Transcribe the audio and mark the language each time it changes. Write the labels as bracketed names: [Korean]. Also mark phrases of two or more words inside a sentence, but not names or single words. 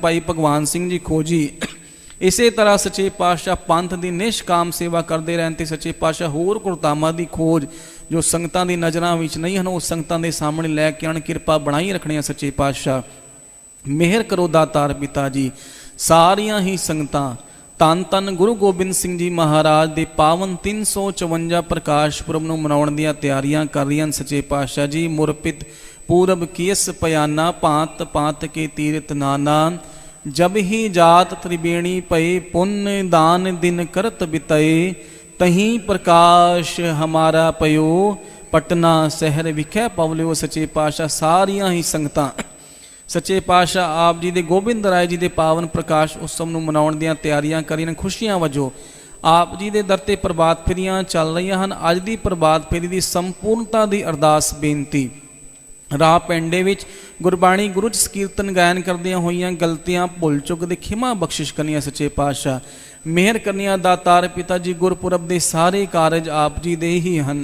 [Punjabi] ਭਾਈ ਭਗਵਾਨ ਸਿੰਘ ਜੀ ਖੋਜੀ ਇਸੇ ਤਰ੍ਹਾਂ ਸੱਚੇ ਪਾਤਸ਼ਾਹ ਪੰਥ ਦੀ ਨਿਸ਼ਕਾਮ ਸੇਵਾ ਕਰਦੇ ਰਹਿਣ ਤੇ ਸੱਚੇ ਪਾਤਸ਼ਾਹ ਹੋਰ ਗੁਰਧਾਮਾਂ ਦੀ ਖੋਜ ਜੋ ਸੰਗਤਾਂ ਦੀ ਨਜ਼ਰਾਂ ਵਿੱਚ ਨਹੀਂ ਹਨ ਉਹ ਸੰਗਤਾਂ ਦੇ ਸਾਹਮਣੇ ਲੈ ਕੇ ਆਉਣ। ਕਿਰਪਾ ਬਣਾਈ ਰੱਖਣੀ ਸੱਚੇ ਪਾਤਸ਼ਾਹ। ਮਿਹਰ ਕਰੋ ਦਾਤਾਰ ਪਿਤਾ ਜੀ। ਸਾਰੀਆਂ ਹੀ ਸੰਗਤਾਂ ਧੰਨ ਧੰਨ ਗੁਰੂ ਗੋਬਿੰਦ ਸਿੰਘ ਜੀ ਮਹਾਰਾਜ ਦੇ ਪਾਵਨ 354 ਪ੍ਰਕਾਸ਼ ਪੁਰਬ ਨੂੰ ਮਨਾਉਣ ਦੀਆਂ ਤਿਆਰੀਆਂ ਕਰ ਰਹੀਆਂ ਹਨ। ਸੱਚੇ ਪਾਤਸ਼ਾਹ ਜੀ [Braj] ਮੁਰਪਿਤ पूरब कियस पयाना पात पात के तीर्थ नाना जब ही जात त्रिवेणी पए पुण्य दान दिन करत बितए तहीं प्रकाश हमारा पयो पटना शहर विखै पवलियो। [Punjabi] ਸੱਚੇ ਪਾਤਸ਼ਾਹ ਸਾਰੀਆਂ ਹੀ ਸੰਗਤਾਂ ਸੱਚੇ ਪਾਤਸ਼ਾਹ ਆਪ ਜੀ ਦੇ ਗੋਬਿੰਦ ਰਾਏ ਜੀ ਦੇ ਪਾਵਨ ਪ੍ਰਕਾਸ਼ ਉਤਸਵ ਨੂੰ ਮਨਾਉਣ ਦੀਆਂ ਤਿਆਰੀਆਂ ਕਰੀਆਂ ਖੁਸ਼ੀਆਂ ਵਜੋਂ ਆਪ ਜੀ ਦੇ ਦਰ ਤੇ ਪ੍ਰਭਾਤ ਫੇਰੀਆਂ ਚੱਲ ਰਹੀਆਂ ਹਨ। ਅੱਜ ਦੀ ਪ੍ਰਭਾਤ ਫੇਰੀ ਦੀ ਸੰਪੂਰਨਤਾ ਦੀ ਅਰਦਾਸ ਬੇਨਤੀ। ਰਾਹ ਪੈਂਡੇ ਵਿੱਚ ਗੁਰਬਾਣੀ ਗੁਰੂ ਚ ਕੀਰਤਨ ਗਾਇਨ ਕਰਦਿਆਂ ਹੋਈਆਂ ਗਲਤੀਆਂ ਭੁੱਲ ਚੁੱਕ ਦੇ ਖਿਮਾ ਬਖਸ਼ਿਸ਼ ਕਰਨੀਆਂ। ਸੱਚੇ ਪਾਤਸ਼ਾਹ ਮਿਹਰ ਕਰਨੀਆਂ ਦਾਤਾਰ ਪਿਤਾ ਜੀ। ਗੁਰਪੁਰਬ ਦੇ ਸਾਰੇ ਕਾਰਜ ਆਪ ਜੀ ਦੇ ਹੀ ਹਨ।